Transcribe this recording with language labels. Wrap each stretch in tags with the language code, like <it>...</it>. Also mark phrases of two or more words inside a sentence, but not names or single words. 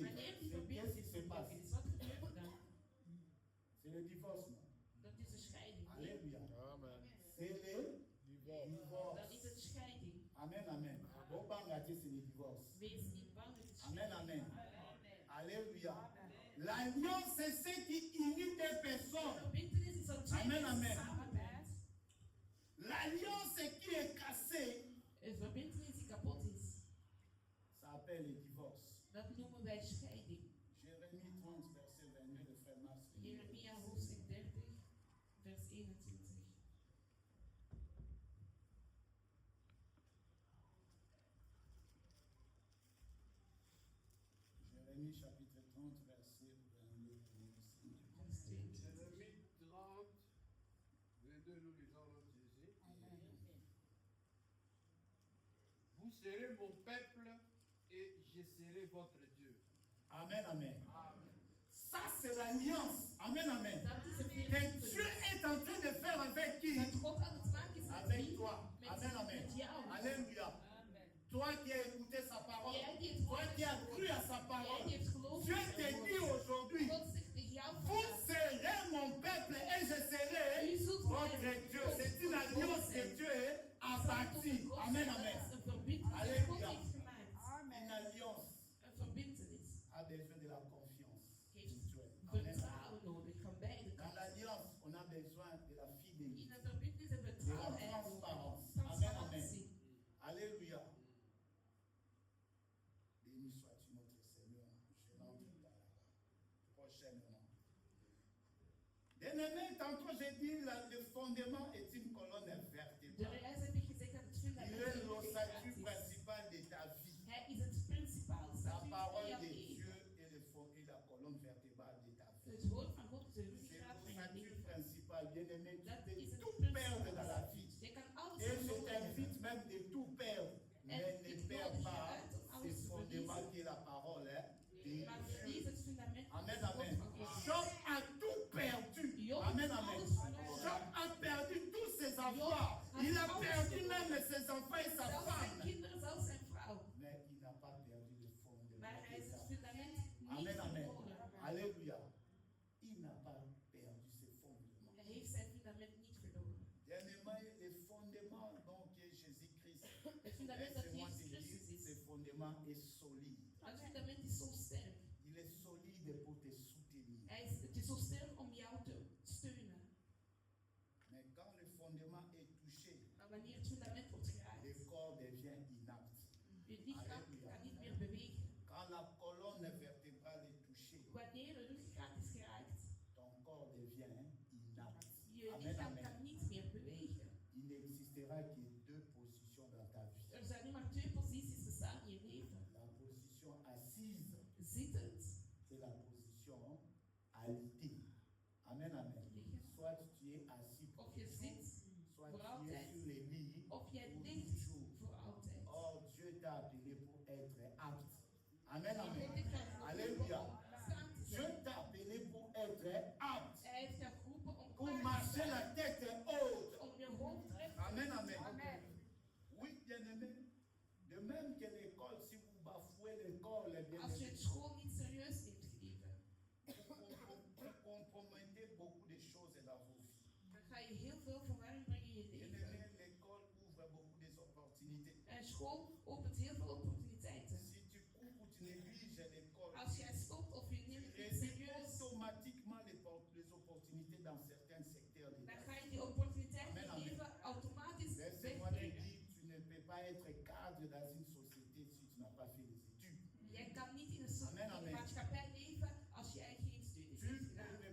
<nl>Wanneer die</nl> <fr>qu'est-ce qui</fr> <nl>verbintenis</nl> <fr>se passe?</fr> <nl>gebroken is, wat gebeurt er dan?</nl> <fr>C'est le divorce. Non?</fr> <nl>Dat is een scheiding.</nl> <fr>Alléluia. Amen. C'est le Divorce. divorce.</fr> <nl>Dat is een scheiding.</nl> <fr>Amen, amen. Bon, bangati, c'est le divorce.</fr> <nl>Wees niet bang, het is</nl> <fr>Amen,</fr> <nl>scheiding.</nl> <fr>amen. Alléluia. L'alliance, c'est ce qui unit des</fr> <nl>De</nl> <fr>personnes.</fr> <nl>verbintenis is dat twee</nl> <fr>Amen,</fr> <nl>mensen</nl> <fr>amen.</fr> <nl>samen bent.</nl> <fr>L'alliance qui est cassée,</fr> <nl>Een verbintenis die kapot is,</nl> <fr>ça s'appelle le divorce.</fr> <nl>dat noemen wij scheiding.</nl> <fr>Jérémie 30, verset 22, le frère Mars.</fr> <nl>Jeremia hoofdstuk 30, vers 21.</nl> <fr>Jérémie chapitre 30, verset 22.</fr> <nl>Vers 22.</nl> <fr>Jérémie 30, 22, nous lisons notre Jésus. Vous serez mon peuple et je serai votre Dieu. Amen, amen. Ça, c'est l'alliance. Amen, amen.</fr> <nl>Dat is een</nl> <fr>Que</fr> <nl>verbintenis.</nl> <fr>Dieu est en train de faire avec qui?</fr> <nl>Dat God aan het maken is met</nl> <fr>Avec</fr> <nl>wie?</nl> <fr>toi. Amen, amen.</fr> <nl>Met jou.</nl> <fr>Alléluia. Toi qui as écouté sa parole,</fr> <nl>Jij die het</nl> <fr>toi</fr> <nl>woord</nl> <fr>qui as</fr> <nl>hebt</nl> <fr>cru à sa</fr> <nl>Jij die</nl> <fr>parole,</fr> <nl>hebt geloofd</nl> <fr>Dieu</fr> <nl>in te zijn dit woord.</nl> <fr>aujourd'hui,</fr> <nl>God zegt tegen jou</nl> <fr>vous</fr> <nl>vandaag,</nl> <fr>serez mon peuple et je serai</fr> <nl>u zult</nl> <fr>votre</fr> <nl>mijn</nl> <fr>Dieu.</fr> <nl>God</nl> <fr>C'est une alliance que</fr> <nl>zijn.</nl> <fr>Dieu a bâtie.</fr> <nl>God</nl> <fr>Amen,</fr> <nl>zijn,</nl> <fr>amen.</fr> <nl>dat is een verbintenis die God</nl> <fr>Alléluia.</fr> <nl>heeft gemaakt.</nl> <fr>Une alliance</fr> <nl>Een verbintenis</nl> <fr>a besoin de la confiance</fr> <nl>heeft</nl> <fr>mutuelle. Amen.</fr> <nl>vertrouwen nodig van beide</nl> <fr>Dans</fr> <nl>kanten.</nl> <fr>l'alliance, on a besoin de la</fr> <nl>In</nl> <fr>fidélité.</fr> <nl>een verbintenis hebben we</nl> <fr>De la</fr> <nl>trouwheid</nl> <fr>transparence.</fr> <nl>nodig.</nl> <fr>Amen, amen.</fr> <nl>Transparantie.</nl> <fr>Alléluia. Béni sois-tu notre Seigneur. Je l'entre par là-bas. Prochainement. Bien-aimé, tantôt j'ai dit le fondement est une colonne</fr> <nl>De</nl> <fr>vertébrale.</fr> <nl>reis heb ik gezegd dat het</nl> <fr>Il</fr> <nl>fundament</nl> <fr>est</fr> <nl>van je</nl> <fr>l'ossature</fr> <nl>is.</nl> <fr>principale de ta vie.</fr> <nl>Hij is het principaal</nl> <fr>La</fr> <nl>statuut van</nl> <fr>parole</fr> <nl>jouw</nl> <fr>de</fr> <nl>leven.</nl> <fr>Dieu est, et la colonne vertébrale de ta vie.</fr> <nl>Het woord van God is de</nl> <fr>C'est</fr> <nl>ruggengraat van je</nl> <fr>l'ossature</fr> <nl>leven.</nl> <fr>principale, bien-aimé. Tu</fr> <nl>Dat</nl> <fr>peux</fr> <nl>is het</nl> <fr>tout perdre dans la</fr> <nl>principaal.</nl> <fr>vie.</fr> <nl>Je kan alles</nl> <fr>Et je</fr> <nl>verloren hebben.</nl> <fr>t'invite même de tout perdre. Mais ne perds pas ce fondement qui est la parole hein, de</fr> <nl>Maar</nl> <fr>Dieu.</fr> <nl>verlies het fundament van</nl> <fr>Amen,</fr> <nl>het woord amen. van God.</nl> <fr>Job a tout perdu.</fr> <nl>Job</nl> <fr>Amen,</fr> <nl>heeft</nl> <fr>amen.</fr> <nl>alles verloren.</nl> <fr>Job a perdu tous ses enfants. Il a perdu même ses enfants et sa</fr> <nl>Zelfs zijn</nl> <fr>femme.</fr> <nl>kinderen, zelfs zijn vrouw.</nl> <fr>Mais il n'a pas perdu le fondement.</fr> <nl>Maar hij</nl> <fr>de</fr> <nl>is</nl> <fr>sa</fr> <nl>het</nl> <fr>vie.</fr> <nl>fundament niet</nl> <fr>Amen, amen.</fr> <nl>verloren.</nl> <fr>Alléluia. Il n'a pas perdu ce fondement.</fr> <nl>Hij heeft zijn fundament niet verloren.</nl> <fr>Bien-aimé, le fondement donc est Jésus-Christ.</fr> <nl>Het fundament dat</nl> <fr>Laisse-moi te</fr> <nl>Jezus</nl> <fr>dire,</fr> <nl>Christus</nl> <fr>ce</fr> <nl>is.</nl> <fr>fondement est solide.</fr> <nl>Het fundament is zo sterk.</nl> <fr>Il est solide pour te soutenir.</fr> <nl>Het is zo sterk om jou te steunen.</nl> <fr>Mais quand le fondement est touché,</fr> <nl>Maar wanneer het fundament wordt geraakt,</nl> <fr>le corps devient inapte.</fr> <nl>je lichaam kan niet meer bewegen.</nl> <fr>Quand la colonne vertébrale est touchée,</fr> <nl>Wanneer de ruggengraat is geraakt,</nl> <fr>ton corps devient inapte.</fr> <nl>je</nl> <fr>Amen,</fr> <nl>lichaam</nl> <fr>amen.</fr> <nl>kan niet meer bewegen.</nl> <fr>Il n'existera que deux positions dans ta vie.</fr> <nl>Er zijn nu maar twee posities bestaan in je leven.</nl> <fr>La position assise</fr> <nl>Zittend,</nl> <fr>et la position alitée. Amen, amen.</fr> <nl>liggen.</nl> <fr>Soit tu es assis pour</fr> <nl>Of je</nl> <fr>toujours,</fr> <nl>zit,</nl> <fr>soit</fr> <nl>voor</nl> <fr>tu es</fr> <nl>altijd.</nl> <fr>sur les lits</fr> <nl>Of jij</nl> <fr>pour</fr> <nl>ligt</nl> <fr>toujours.</fr> <nl>voor altijd.</nl> <fr>Or, Dieu t'a appelé pour être apte. Amen,</fr> <nl>En</nl> <fr>amen.</fr> <nl>God heeft jou geroepen</nl> <fr>Alléluia.</fr> <nl>om staan te</nl> <fr>Dieu</fr> <nl>zijn.</nl> <fr>t'a appelé pour être apte.</fr> <nl>Hij heeft jou geroepen om</nl> <fr>Pour</fr> <nl>klaar te</nl> <fr>marcher</fr> <nl>zijn.</nl> <fr>la tête haute.</fr> <nl>Om je hoofd recht te</nl> <fr>Amen, amen. Amen. Oui, bien-aimé. De même que l'école, si vous bafouez l'école, bien</fr> <nl>Als je</nl> <fr>aimé,</fr> <nl>het school niet serieus neemt, geliefde,</nl> <fr>vous compromettez beaucoup de choses dans vos vies.</fr> <nl>dan ga je heel veel verwarring brengen in je leven.</nl> <fr>Bien-aimé, l'école ouvre beaucoup des opportunités.</fr> <nl>En school opent heel veel opportuniteiten.</nl> <fr>Si tu coupes ou tu négliges l'école,</fr> <nl>Als jij stopt of je</nl> <fr>tu</fr> <nl>neemt het niet</nl> <fr>réduis</fr> <nl>serieus,</nl> <fr>automatiquement les opportunités dans certains secteurs de</fr> <nl>dan</nl> <fr>ta</fr> <nl>ga</nl> <fr>vie.</fr> <nl>je die opportuniteiten</nl> <fr>Amen,</fr> <nl>in</nl> <fr>amen.</fr> <nl>je leven automatisch</nl> <fr>Laisse-moi te</fr> <nl>wegbrengen.</nl> <fr>dire, tu ne peux pas être cadre dans une société si tu n'as pas fait les études.</fr> <nl>Jij kan niet in een</nl> <fr>Amen, amen.</fr> <nl>maatschappij leven als jij geen studies</nl> <fr>Tu</fr> <nl>hebt</nl> <fr>peux</fr>